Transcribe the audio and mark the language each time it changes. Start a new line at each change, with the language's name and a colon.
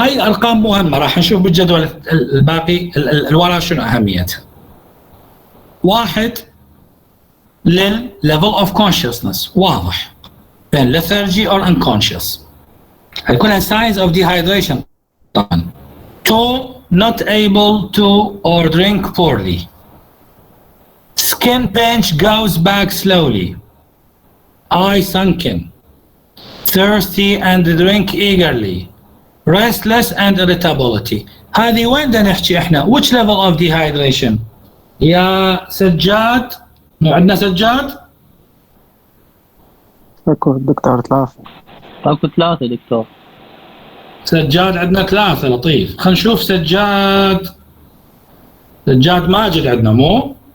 Arabic: هاي الارقام مهمه، راح نشوف بالجدول الباقي الورا شنو اهميتها. 1 للليفل اوف كونشسنس واضح بين lethargy or unconscious، هاي كلها signs of dehydration طبعا.
English: 2 not able to or drink poorly. Skin pinch goes back slowly. Eye sunken. Thirsty and drink eagerly. Restless and irritability.
Arabic: هذه وين بدنا نحكي احنا؟
English: which level of dehydration؟
Arabic: يا سجاد، مو عندنا سجاد؟ اكو دكتور 3. اكو 3 دكتور. سجاد عندنا 3. لطيف. خلينا نشوف سجاد ماجد عندنا مو؟